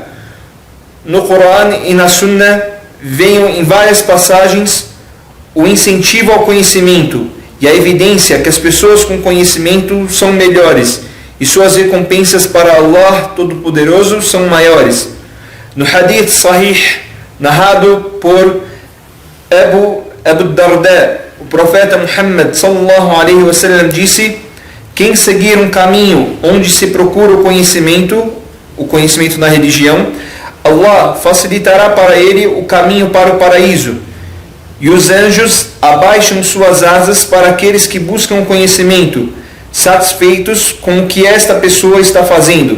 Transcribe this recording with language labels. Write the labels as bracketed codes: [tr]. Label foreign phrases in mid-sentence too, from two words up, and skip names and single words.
[pt] No Coran e na Sunnah, vem em várias passagens o incentivo ao conhecimento e a evidência que as pessoas com conhecimento são melhores e suas recompensas para Allah Todo-Poderoso são maiores. No [ar] حديث صحيح, [pt] narrado por Abu Darda, o profeta Muhammad [ar] صلى الله عليه وسلم [pt] disse: quem seguir um caminho onde se procura o conhecimento na religião, Allah facilitará para ele o caminho para o paraíso. E os anjos abaixam suas asas para aqueles que buscam o conhecimento, satisfeitos com o que esta pessoa está fazendo.